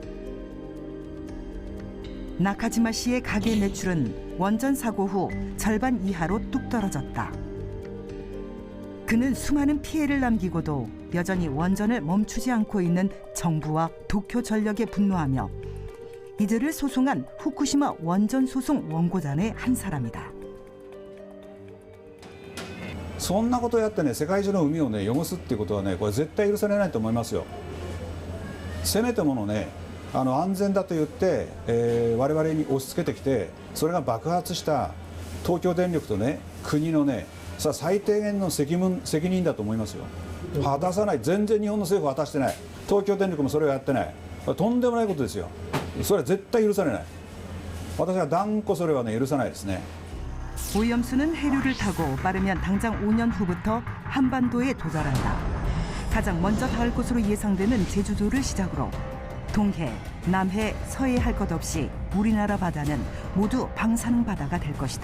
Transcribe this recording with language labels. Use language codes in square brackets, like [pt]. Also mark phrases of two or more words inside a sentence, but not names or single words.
[ko] 나카지마 씨의 가게 매출은 원전 사고 후 절반 이하로 뚝 떨어졌다. 그는 수많은 피해를 남기고도 여전히 원전을 멈추지 않고 있는 정부와 도쿄전력에 분노하며 이들을 소송한 후쿠시마 원전 소송 원고단의 한 사람이다. [ja] そんなことやってね世界中の海をね汚すっていうことはねこれ絶対許されないと思いますよ。せめてものね安全だと言って、我々に押し付けてきてそれが爆発した東京電力とね国のね最低限の責任だと思いますよ。果たさない全然日本の政府は果たしてない東京電力もそれをやってないとんでもないことですよ。それは絶対許されない。私は断固それはね許さないですね。 [ko] 오염수는 해류를 타고 빠르면 당장 5년 후부터 한반도에 도달한다. 가장 먼저 닿을 곳으로 예상되는 제주도를 시작으로 동해, 남해, 서해 할 것 없이 우리나라 바다는 모두 방사능 바다가 될 것이다.